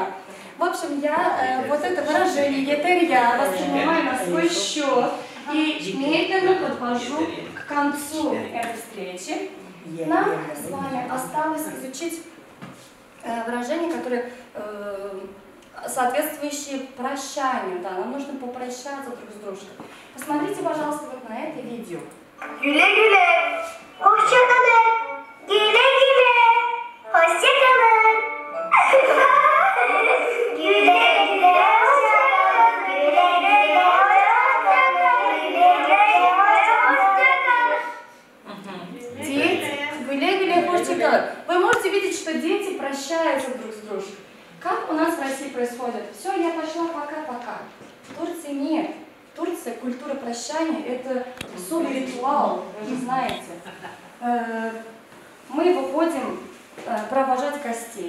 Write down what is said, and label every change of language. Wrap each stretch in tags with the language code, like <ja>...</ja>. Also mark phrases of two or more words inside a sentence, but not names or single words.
<ru>В общем, я вот это выражение етерья воспринимаю на свой счет и медленно подвожу к концу этой встречи. Нам с вами осталось изучить выражения, которые соответствующие прощанию. Да, нам нужно попрощаться друг с дружкой. Посмотрите, пожалуйста, вот на это видео.</ru> <tr>Güle-güle, hoşçakalın. Güle-güle, hoşçakalın. Güle-güle, hoşçakalın. Güle-güle, hoşçakalın.</tr> <ru>Дети,</ru> <tr>güle-güle, hoşçakalık.</tr> <ru>Вы можете видеть, что дети прощаются друг с дружкой. Как у нас в России происходит? Все, я пошла, пока-пока. В Турции нет. В Турции культура прощания – это особый ритуал, вы же знаете. Мы выходим провожать гостей.</ru>